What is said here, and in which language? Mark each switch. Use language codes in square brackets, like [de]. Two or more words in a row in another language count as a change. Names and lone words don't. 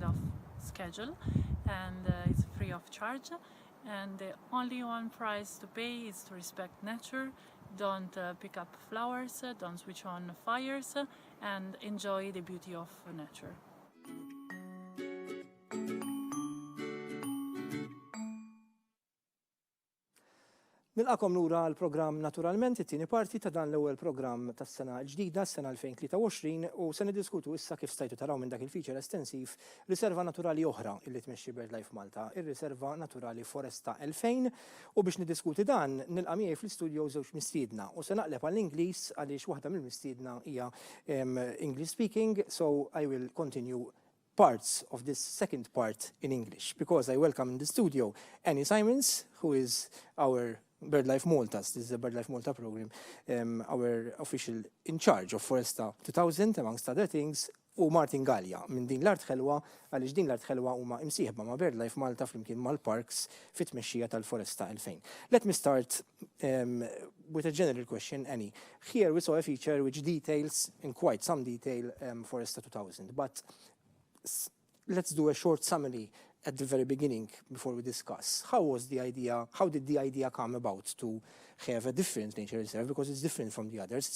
[en] of schedule, and it's free of charge, and the only one price to pay is to respect nature, don't pick up flowers, don't switch on fires, and enjoy the beauty of nature. [mt] Nilqakom lura l-programm Naturalment, it-tieni parti ta' dan l-ewwel programm tas-sena l-ġdida, s-sena 2023, u se niddiskutu issa kif stajtu taraw minn dak il-feature estensiv riserva naturali oħra illi tmexxi BirdLife Malta, ir-Riserva Naturali Foresta 2000, u biex niddiskuti dan nilqa' miegħi fl-istudio żewġ mistiedna u se naqleb għall-Ingliż għaliex waħda mill-mistiedna hija [en] English speaking, so I will continue parts of this second part in English because I welcome in the studio Annie Simons, who is our BirdLife Malta. This is the BirdLife Malta program, our official in charge of Foresta 2000, amongst other things, [mt] u Martin Gallia minn din l-art ħelwa, għaliex din l-art ħelwa huma imsieħba ma' BirdLife Malta flimkien mal-parks fit-tmexxija tal-Foresta 2000. [en] Let me start with a general question, Annie. Here we saw a feature which details in quite some detail Foresta 2000, but let's do a short summary at the very beginning before we discuss. How did the idea come about to have a different nature reserve, because it's different from the others?